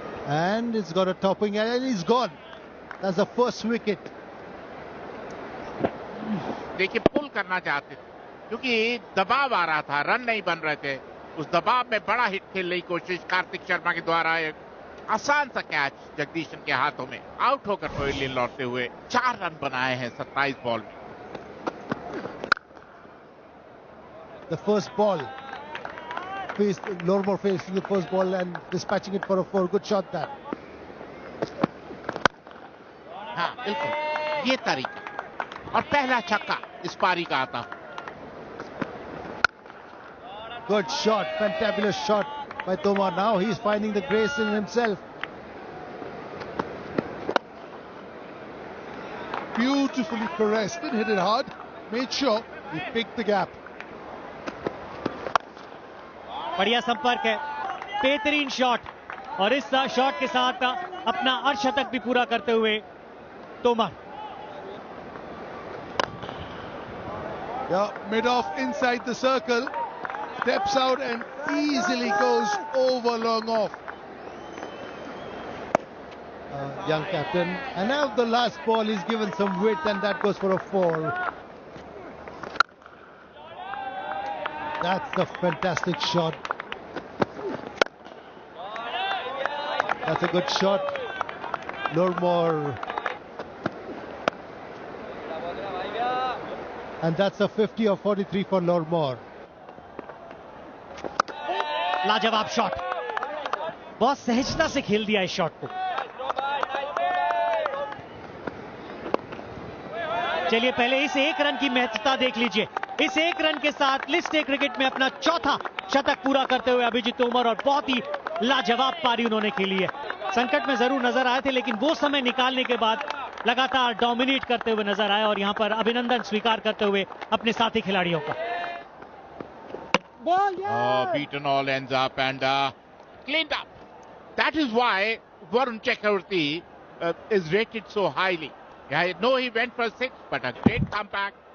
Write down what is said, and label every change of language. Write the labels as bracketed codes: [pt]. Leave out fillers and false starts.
[en] And it's got a topping and he's gone. That's the first wicket. [hi] देखिए पुल करना चाहते थे क्योंकि दबाव आ रहा था, रन नहीं बन रहे थे. उस दबाव में बड़ा हिट खेलने की कोशिश कार्तिक शर्मा के द्वारा. एक आसान सा कैच जगदीशन के हाथों में, आउट होकर पवेलियन लौटते हुए 4 रन बनाए हैं 27 बॉल में. [en] The first ball. Lormor facing the first ball and dispatching it for a 4. Good shot that. [hi] हाँ बिल्कुल ये तरीका, और पहला छक्का इस पारी का आता. [en] Good shot, fantabulous shot by Tomar. Now he's finding the grace in himself. Beautifully caressed, didn't hit it hard, made sure he picked the gap. [hi] बढ़िया संपर्क है, बेहतरीन शॉट और इस शॉट के साथ अपना अर्धशतक भी पूरा करते हुए Tomar. [en] Yeah, mid-off inside the circle, steps out and easily goes over long off. Young captain. And now the last ball is given some width and that goes for a 4. That's a fantastic shot. That's a good shot. Lormor. And that's a 50 or 43 for Lormor. [hi] लाजवाब shot, बहुत सहजता से खेल दिया इस shot को. चलिए पहले इस 1 रन की महत्वता देख लीजिए. इस 1 रन के साथ लिस्ट ए क्रिकेट में अपना चौथा शतक पूरा करते हुए अभिजीत तोमर, और बहुत ही लाजवाब पारी उन्होंने खेली है. संकट में जरूर नजर आए थे लेकिन वो समय निकालने के बाद लगातार डोमिनेट करते हुए नजर आए और यहां पर अभिनंदन स्वीकार करते हुए अपने साथी खिलाड़ियों का. [en] Beaten all ends up and cleaned up. That is why Varun Chakravarti is rated so highly. Yeah, no, he went for 6, but a great comeback.